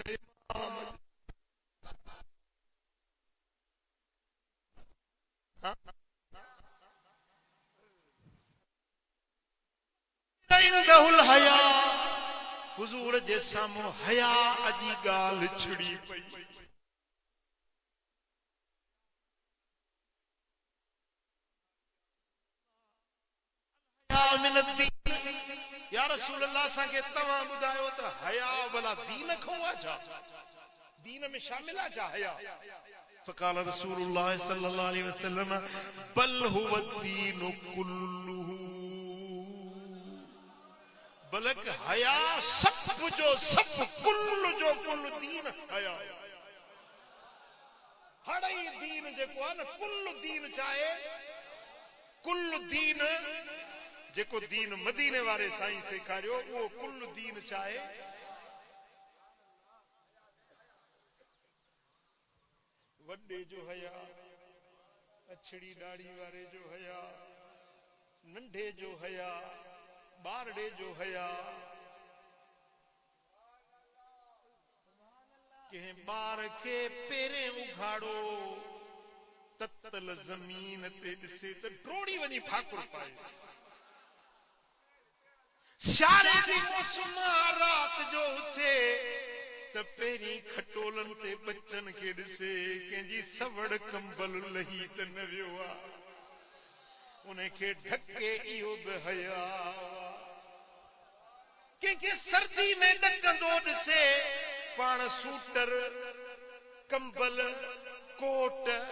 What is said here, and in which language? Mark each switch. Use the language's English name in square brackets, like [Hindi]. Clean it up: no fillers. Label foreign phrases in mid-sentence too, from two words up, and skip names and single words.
[Sindhi] हया हुजूर जे साम्हूं हया अजी ॻाल्हि छिड़ी पई या रसूल अल्लाह असांखे तव्हां ॿुधायो त हया भला दीन खां आहे छा दीन में शामिल आहे छा हया [Arabic] فقال رسول الله صلى الله عليه وسلم بل هو الدين كله [Sindhi] बल्कि हया सब जो सब कुल जो कुल दीन हया हर ही दीन जेको आहे न कुल दीन चाहे कुल दीन जेको दीन मदीने वारे साईं सेखारियो वो कुल दीन चाहे वड्डे जो हया अछड़ी दाढ़ी वारे जो हया नंढे जो हया बारड़े जो हया के बार के पेरे उघाड़ो ततल जमीन ते ॾिसे त ट्रोड़ी वञी फाकुर पाए सियारे जी मौसम रात जो उथे त पहिरीं खटोलन ते बच्चन खे ॾिसे कंहिंजी सवड़ कंबल लही त न वियो आहे उनखे ढके इहो बि हया कंहिंखे सर्दी में ॾकंदो ॾिसे पाण सूटर कंबल कोट